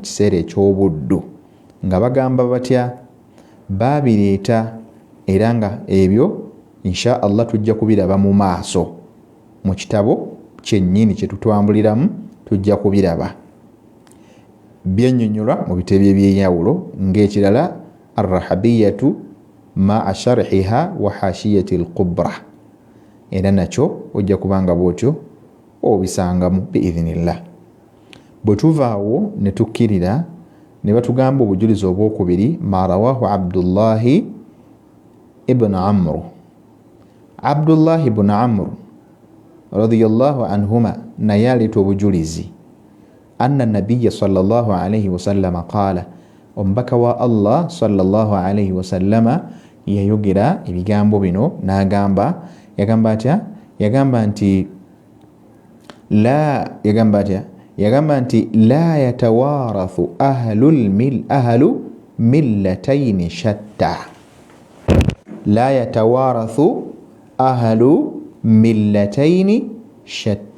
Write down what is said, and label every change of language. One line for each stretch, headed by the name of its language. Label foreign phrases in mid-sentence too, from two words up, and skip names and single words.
Ganda: kiseera eky'obuddu, nga bagamba batya babireeta era nga ebyo
Arabic: إن شاء الله
Ganda: tujja kubiraba mu maaso mu kitabo kyennyini kye tutwambuliramu tujja kubiraba byennyonnyolwa mu bitebe eby'enjawulo ng'ekirala
Arabic: الرحبية مع شرحها وحاشية الكبرى,
Ganda: era nakyo ojja kubanga bwotyo obisangamu biidhinillah. Bwe tuvaawo ne tukkirira ne batugamba obujulizi obwokubiri
Arabic: ما رواه
Ganda: Abdullahi ibn Amr. Abdullahi ibn Amr
Arabic: رضي الله عنهما
Ganda: naye aleeta obujulizi
Arabic: أن النبي صلى الله عليه وسلم قال,
Ganda: omubaka wa Allah
Arabic: صلى الله عليه وسلم
Ganda: yayogera ebigambo bino n'agamba, yagamba atya? Yagamba nti
Arabic: لا يتوارث أهل ملتين شتى. لا يتوارث أهل ملتين شتى.